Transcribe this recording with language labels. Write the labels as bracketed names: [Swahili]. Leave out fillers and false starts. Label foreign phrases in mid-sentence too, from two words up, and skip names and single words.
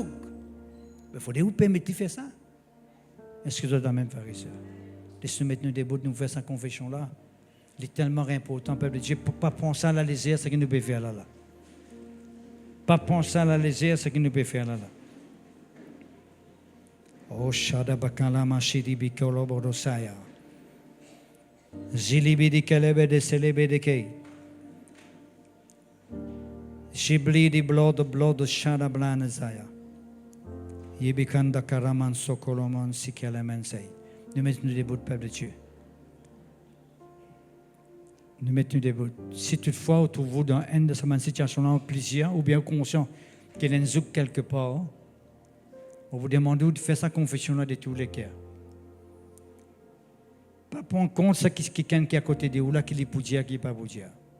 [French] Mais il faut vous permettre de faire ça. Est-ce que vous êtes même frères et sœurs? Laissez-nous mettre nous debout, nous faire cette confession là. Il est tellement important, peuple de Dieu, pour ne pas penser à la légère, ce qu'il nous peut faire là. Pas penser à la légère, ce qu'il nous peut faire là. Oshada bakala mashidi bikolo bodosaya. Zilibidi kelebe de selebe de kei. Shibli di blood shada blanazaya. Yebikanda karaman sokoloman sikelemensei. Nous mettons debout, peuple de Dieu. Nous mettons debout. Si toutefois, autour de vous, dans une de ces situations-là, plusieurs, ou bien conscient qu'il y a un zouk quelque part, on vous demande de faire sa confession-là de tous les cœurs. Pas prendre compte de quelqu'un qui est à côté de vous, là, qui est pour dire, qui n'est pas pour dire.